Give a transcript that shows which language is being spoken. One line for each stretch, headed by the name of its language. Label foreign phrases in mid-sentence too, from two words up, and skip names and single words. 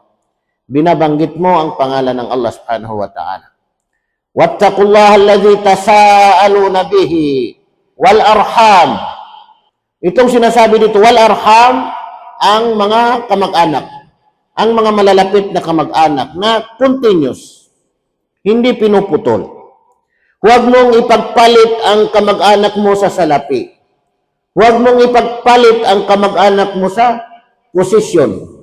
Filipino: Binabanggit mo ang pangalan ng Allah
Arabic: سبحانه وتعالى. واتقوا الله الذي تساءلون به والأرحام.
Filipino: Itong sinasabi dito,
Arabic: والأرحام,
Filipino: ang mga kamag-anak, ang mga malalapit na kamag-anak na continuous, hindi pinuputol. Huwag mong ipagpalit ang kamag-anak mo sa salapi. Huwag mong ipagpalit ang kamag-anak mo sa posisyon.